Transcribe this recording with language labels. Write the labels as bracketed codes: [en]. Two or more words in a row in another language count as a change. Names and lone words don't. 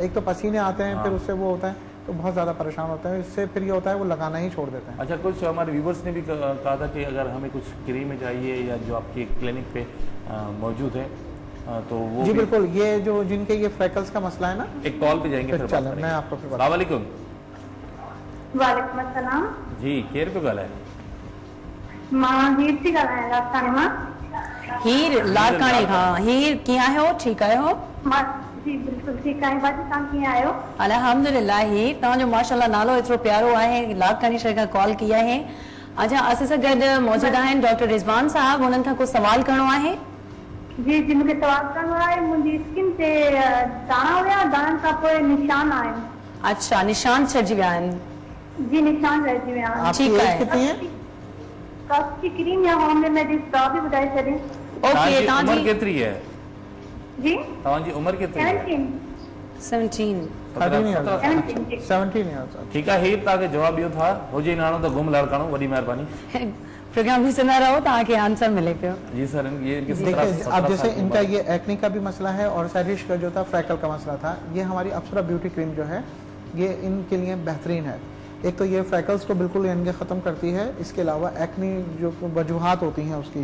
[ur] ایک تو پسینے آتے ہیں، پھر اس سے وہ ہوتا ہے تو بہت زیادہ پریشان ہوتا ہے. اس سے پھر یہ ہوتا ہے وہ لگانا ہی چھوڑ دیتے ہیں. اچھا کچھ ہمارے ویورز نے بھی کہا تھا کہ اگر ہمیں کچھ کریم چاہیے یا جو آپکی کلینک پہ موجود ہے تو وہ जी भी- بالکل، یہ جو جن کے یہ فریکلز کا مسئلہ ہے نا, ایک کال پہ جائیں گے پھر بات चलें करेंगे। میں آپکو پھر [ar] السلام علیکم. وعلیکم السلام. [sd] जी केर पे ॻाल्हाए? मां हीर थी ॻाल्हायां राजस्थान मां। हीर लाड़काणी खां। हीर कीअं आहियो? ठीकु आहियो? मां जी बिल्कुलु ठीकु आहियां। बाजी तव्हां कीअं आहियो? अल्हम्दुलिल्लाह। हीर तव्हांजो माशाल्लाह नालो एतिरो प्यारो आहे, लाड़काणी शहर खां कॉल की आहे। अच्छा असां सां गॾु मौजूद आहिनि डॉक्टर रिज़वान साहब, हुननि खां कुझु सवाल करिणो आहे। जी जी मूंखे तवाज़ करणो आहे। मुंहिंजी स्किन ते दाणा हुया, दाणनि खां पोइ निशान आहिनि। अच्छा, निशान छॾिजी विया आहिनि। जी निशान रहिजी विया आहिनि। [ur] आपकी ठीक एज है। کتنی ہے? کف کی کریم یا [en] home remedies [ur] کا بھی [sd] ॿुधाए छॾे। [ur] ओके, [sd] तव्हांजी उमिरि तव्हांजी केतिरी है? जी तव्हांजी उमिरि केतिरी है? 17 17। 17 जी। 17 ईयर्स। ठीकु आहे, हीअ तव्हांखे जवाबु ॾियो था। हुजे नाणो त गुम लड़काणो, वॾी महिरबानी। [ur] پروگرام بھی سنا رہو، تاکہ آنسر [sd] मिले पियो। [ur] جی سر، یہ دیکھیے اب جیسے ان کا یہ ایکنی کا بھی مسئلہ ہے اور سیرش کا جو تھا فریکل کا مسئلہ تھا، یہ ہماری اپسرا بیوٹی کریم جو ہے یہ ان کے لیے بہترین ہے. ایک تو یہ فریکلز کو بالکل یعنی کہ ختم کرتی ہے، اس کے علاوہ ایکنی جو وجوہات ہوتی ہیں اس کی,